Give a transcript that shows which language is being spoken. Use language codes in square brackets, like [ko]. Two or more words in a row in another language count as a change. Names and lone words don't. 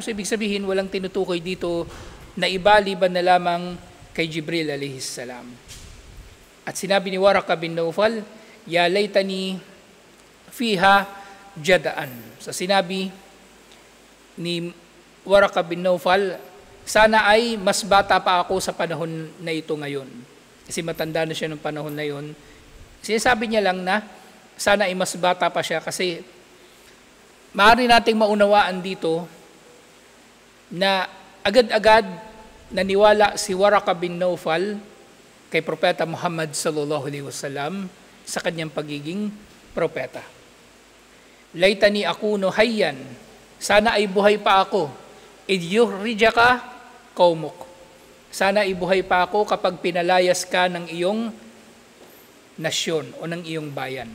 [tl] So ibig sabihin, walang tinutukoy dito na iba liban na lamang kay Jibril [ar] عليه السلام. [tl] At sinabi ni Waraka bin Nawfal, [ar] يا ليتني فيها جذعا. [tl] So sinabi ni Waraka bin Nawfal, sana ay mas bata pa ako sa panahon na ito ngayon. Kasi matanda na siya ng panahon na yun. Sinasabi niya lang na sana ay mas bata pa siya kasi maaari nating maunawaan dito na agad-agad naniwala si Waraka bin Nawfal kay Propeta Muhammad [ar] صلى الله عليه وسلم [tl] sa kanyang pagiging propeta. [ar] ليتني أكون حيا, [tl] sana ay buhay pa ako, [ar] إذ يخرجك قومك. [tl] Sana ibuhay pa ako kapag pinalayas ka ng iyong nasyon o ng iyong bayan.